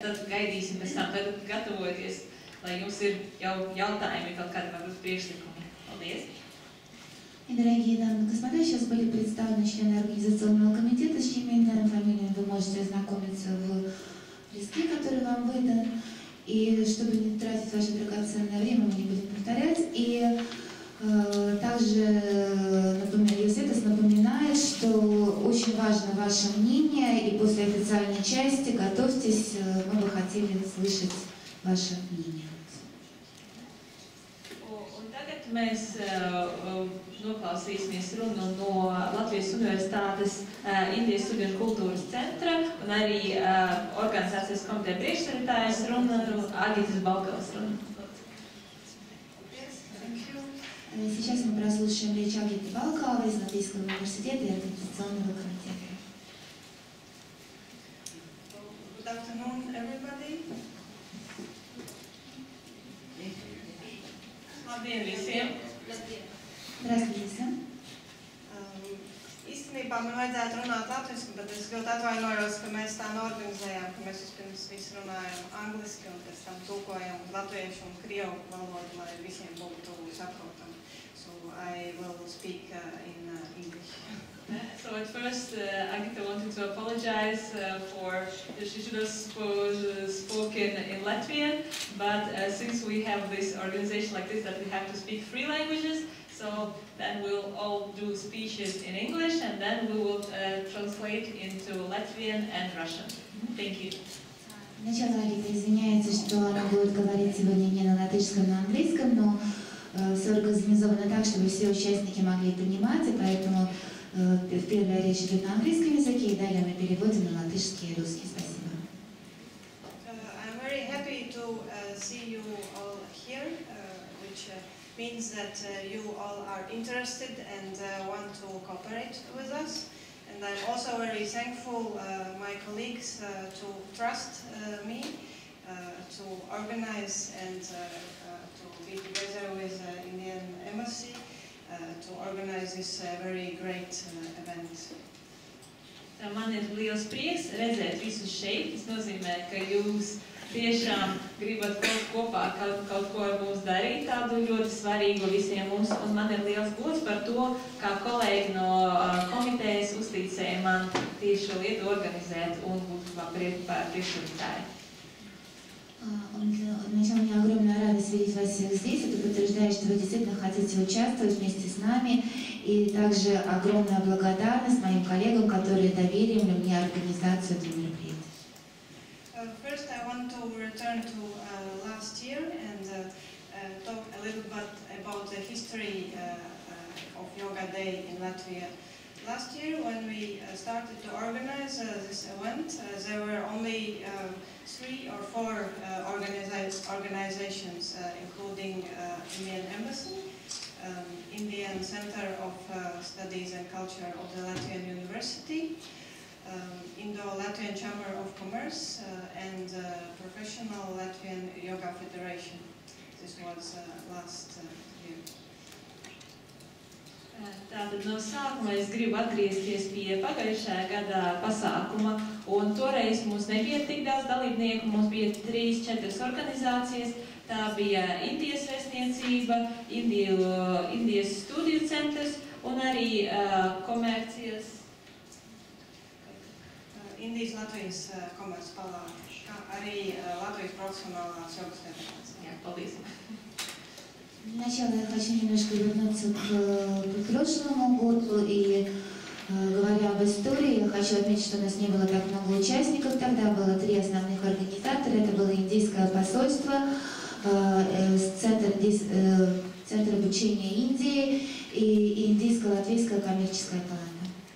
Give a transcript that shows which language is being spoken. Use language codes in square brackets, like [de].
[lv] Tad gaidīsim pēc tam, tad gatavoties, lai jums ir jau jautājumi, kaut kādi varbūt priekšlikumi. Paldies! [ru] И, дорогие дамы и господа, сейчас были представлены члены организационного комитета, с чьими именами, фамилиями вы можете ознакомиться в листке, который вам выдан. И чтобы не тратить ваше драгоценное время, мы не будем повторять. И также Елсетас напоминает, что очень важно ваше мнение, и после официальной части готовьтесь, мы бы хотели слышать ваше мнение. [lv] Un tagad mēs noklausīsimies runu no Latvijas Universitātes Indijas studiju un kultūras centra un arī organizācijas komiteja priekšsēdētājas runa, Agitas Balkavas runa. [ru] Сейчас мы прослушаем речь Агиты Балкавой из Латвийского университета и организационного комитета. [en] Good afternoon, everybody. [lv] Labdien visiem! [ru] Здравствуйте всем! [lv] Īstenībā man vajadzētu runāt latviski, bet es ļoti atvainojos, ka mēs tā norganizējām, ka mēs vispirms visi runājam angliski un pēc tam tulkojam latviešu un krievu valodu, lai visiem būtu saprotami. [en] So I will speak in English. So at first, Agita wanted to apologize for she should have spoken in Latvian, but since we have this organization like this that we have to speak 3 languages, so then we'll all do speeches in English and then we will translate into Latvian and Russian. Thank you. [ru] Сначала Агита извиняется, что она будет говорить сегодня не на латышском, но на английском, но все организовано так, чтобы все участники могли понимать, и поэтому первая речь идет на английском языке, и далее мы переводим на латышский и русский. Спасибо. [en] I'm very happy to see you all here, which means that you all are interested and want to cooperate with us. And I'm also very thankful my colleagues to trust me to organize and to be together with Indian Embassy to organize this very great event. [lv] Man ir liels prieks redzēt visus šeit. Tas nozīmē, ka jūs tiešām gribat kopā kaut ko ar mums darīt, tādu ļoti svarīgu visiem mums. Un man ir liels gods par to, kā kolēģi no komitejas uzticēja man tieši šo lietu organizēt un būt par priekšsēdētāju. [ru] Вначале мне огромная радость видеть вас всех здесь. Это подтверждает, что вы действительно хотите участвовать вместе с нами. И также огромная благодарность моим коллегам, которые доверили мне организацию этого мероприятия. [en] First, I want to return to last year and talk a little bit about the history of Yoga Day in Latvia. Last year, when we started to organize this event, there were only 3 or 4 organizations, including Indian Embassy, Indian Center of Studies and Culture of the Latvian University, Indo-Latvian Chamber of Commerce, and Professional Latvian Yoga Federation. This was last year. [lv] Tātad no sākuma es gribu atgriezties pie pagājušajā gadā pasākuma, un toreiz mums nebija tik daudz dalībnieku, mums bija 3-4 organizācijas. Tā bija Indijas vēstniecība, Indijas studiju centrs un arī komercijas. Indijas Latvijas komerces palāta, kā arī Latvijas profesionālās jogas federācija. Jā, paldies. [ru] Сначала я хочу немножко вернуться к прошлому году и говоря об истории, я хочу отметить, что у нас не было так много участников. Тогда было 3 основных организатора. Это было Индийское посольство, Центр обучения Индии и Индийско-Латвийская коммерческая палата.